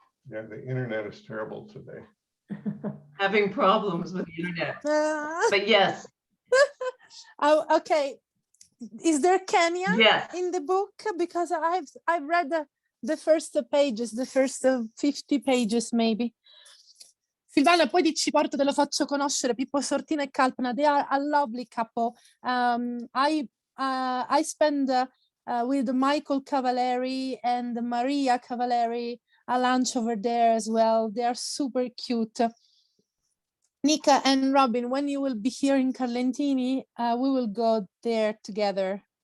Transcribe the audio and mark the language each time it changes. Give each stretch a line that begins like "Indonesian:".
English: Yeah, the internet is terrible today. Having problems with the internet. But yes, Oh, okay. Is there Kenya yes. in the book? Because I've read the first pages, the first 50 pages maybe.
Italian: Silvana, poi ci porto, te lo faccio conoscere, Pippo Sortino e Kalpana.
English: They are a lovely couple. I spend with Michael Cavalieri and Maria Cavalieri a lunch over there as well. They are super cute. Nika and Robin, when you will be here in Carlentini, we will go there together.